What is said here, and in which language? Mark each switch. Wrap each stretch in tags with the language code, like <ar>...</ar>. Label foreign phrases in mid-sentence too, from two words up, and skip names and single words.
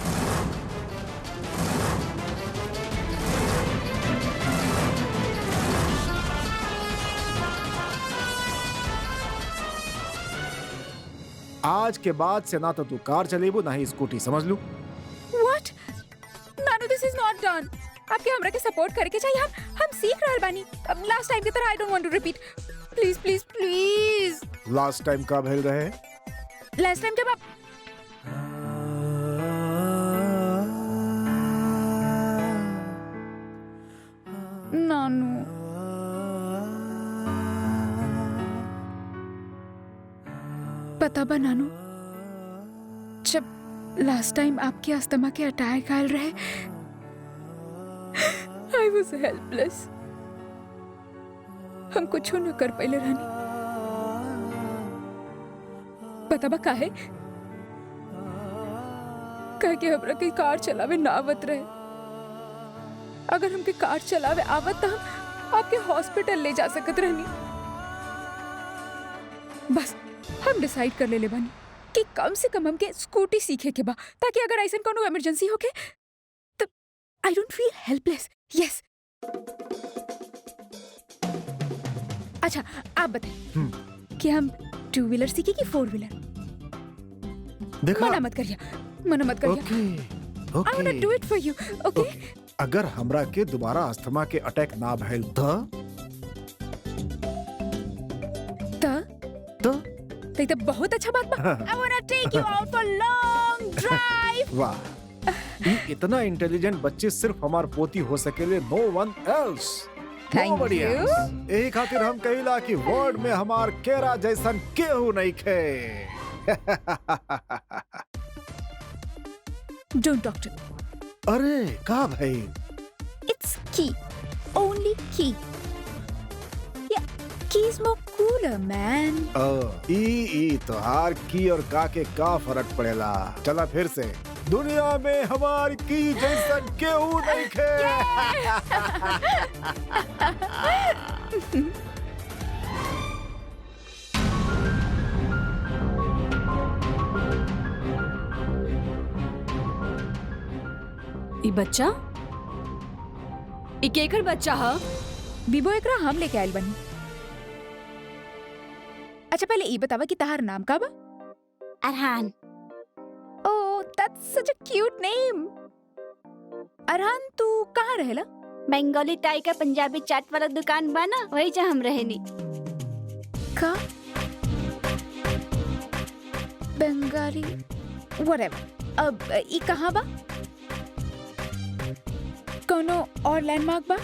<bho>आज के बाद से ना तो तू कार चलेबू ना ही स्कूटी, समझ लू।</bho> <en>What? Nanu this is not done.</en> <bho>आपके हमरा के सपोर्ट करके चाहिए, हम सीख रहल बानी।</bho> <en>अब last time की तरह I don't want to repeat. please please please. last time</en> <bho>का भेल रहे?</bho> <en>last time</en> <bho>जब आप नानू पता बा नानू, जब</bho> <en>last time</en> <bho>आपके अस्थमा के अटैक आयल रहे,</bho> <en>I was helpless.</en> <bho>हम कुछ न कर पाइले रहनी। पता बा काहे? काहे कि हमरा के कार चलावे ना आवत रहे। अगर हमके कार चलावे आवत तो हम आपके हॉस्पिटल ले जा सकत रहनी। बस हम डिसाइड कर ले बानी कि कम से कम हमके स्कूटी सीखे के बा, ताकि अगर ऐसा कोनो इमरजेंसी होके तो</bho> <en>I don't feel helpless.</en> <bho>यस। अच्छा आप बताइए कि हम 2 व्हीलर सीखे कि 4 व्हीलर? देखा, मना मत करिए, मना मत करिए। ओके</bho> <en>I want to do it for you. Okay?</en> <bho>अगर हमरा के दोबारा अस्थमा के अटैक ना भइल तो बहुत अच्छा बात बा।</bho> <en>I want to take you out for long drive.</en> <bho>वाह, ये इतना इंटेलिजेंट बच्चे सिर्फ हमार पोती हो सकेले,</bho> <en>no one else. Thank you.</en> <bho>यही खातिर हम कहिला कि वर्ल्ड में हमार केरा जैसन केहू नहीं खे।</bho> <en>don't talk to.</en> <bho>अरे का भाई?</bho> <en>It's key. Only key. Yeah, key is more cooler, man.</en> <bho>ई तोहार की और का के का फर्क पड़ेला? चला फिर से, दुनिया में हमार की जैसन केहू नहीं खे। ई बच्चा, ई केकर बच्चा हा? बीबो एकरा हम लेके आइल बनी। अच्छा पहले ई बतावा कि तहार नाम का बा? अरहान।</bho> <en>Oh, that's such a cute name.</en> <bho>अरहान, तू कहाँ रहेला? बंगाली टाई का पंजाबी चाट वाला दुकान बा ना, वही जहाँ हम रहेनी। का? बंगाली whatever. अब ई कहाँ बा? कोनो और लैंडमार्क बा?</bho>